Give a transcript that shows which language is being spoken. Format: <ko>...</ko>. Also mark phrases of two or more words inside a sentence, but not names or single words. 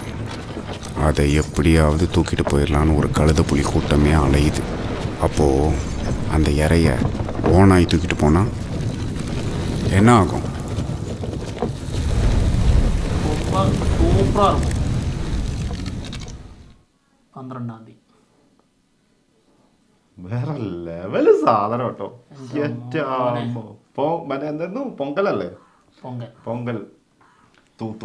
<ta>அதை எப்படியாவது தூக்கிட்டு போயிடலான்னு ஒரு கழுத புலி கூட்டமே அலையுது. அப்போது அந்த இறைய ஓனாய் தூக்கிட்டு போனால் என்ன ஆகும்?</ta> <ml>സൂപ്പറാണ്. 12-ാം തീയതി വേറെ ലെവല് സാധനം കേട്ടോ. എന്തായിരുന്നു, പൊങ്കലല്ലേ? പൊങ്കൽ തൂത്തു.</ml>